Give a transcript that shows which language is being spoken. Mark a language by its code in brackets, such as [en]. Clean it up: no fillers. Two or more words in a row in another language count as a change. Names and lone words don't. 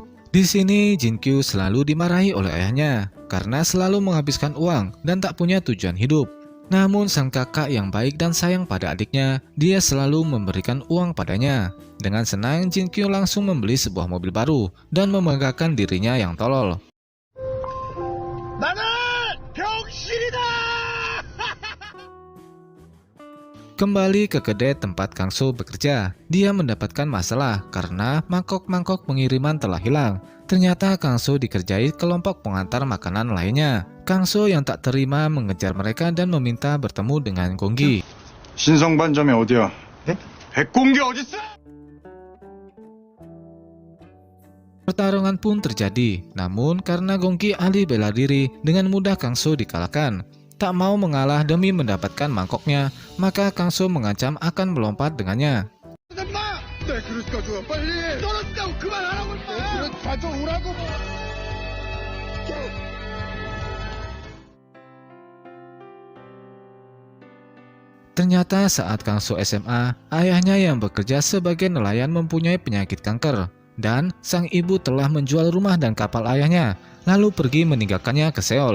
[id] Di sini Jin Kyu selalu dimarahi oleh ayahnya karena selalu menghabiskan uang dan tak punya tujuan hidup. Namun sang kakak yang baik dan sayang pada adiknya, dia selalu memberikan uang padanya. Dengan senang Jin Kyu langsung membeli sebuah mobil baru dan membanggakan dirinya yang tolol. [ko] 나는 병신이다! [id] Kembali ke kedai tempat Kang So bekerja, dia mendapatkan masalah karena mangkok-mangkok pengiriman telah hilang. Ternyata Kang So dikerjai kelompok pengantar makanan lainnya. Kang So yang tak terima mengejar mereka dan meminta bertemu dengan Gonggi. [ko] 신성반점이 어디야? 네? 백공기 어딨어? [id] Pertarungan pun terjadi, namun karena Gonggi ahli bela diri, dengan mudah Kang So dikalahkan. Tak mau mengalah demi mendapatkan mangkoknya, maka Kang So mengancam akan melompat dengannya. [ko] 엄마! 내 그릇 가져와 빨리! 떨어진다고 그만하라고 임마! 내 그릇 가져오라고! [id] Ternyata saat Kang So SMA, ayahnya yang bekerja sebagai nelayan mempunyai penyakit kanker. Dan sang ibu telah menjual rumah dan kapal ayahnya, lalu pergi meninggalkannya ke Seoul.